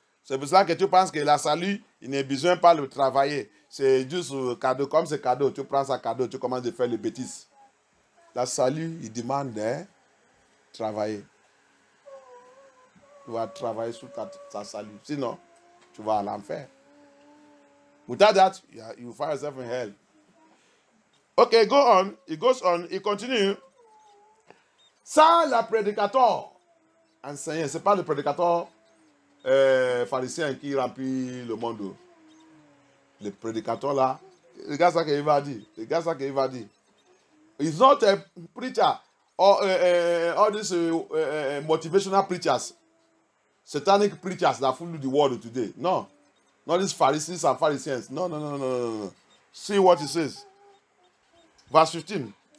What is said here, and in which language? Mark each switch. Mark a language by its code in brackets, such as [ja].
[fr] C'est pour ça que tu penses que la salut, il n'est besoin pas de travailler. C'est juste cadeau. Comme c'est cadeau, tu prends ça cadeau, tu commences à faire les bêtises. La salut, il demande de travailler. Tu vas travailler sur ta salut. Sinon, tu vas à l'enfer. [en] Without that, you find yourself in hell. Okay, go on. It goes on. It continues. [fr] Sans le prédicateur enseignant, ce n'est pas le prédicateur pharisien qui remplit le monde. Le prédicateur là, regarde ça qu'il va dire. Regarde ça qu'il va dire. [en] He's not a preacher or all these motivational preachers, satanic preachers that follow the world today. No, not these Pharisees and Pharisees. No. See what he says. Verse 15.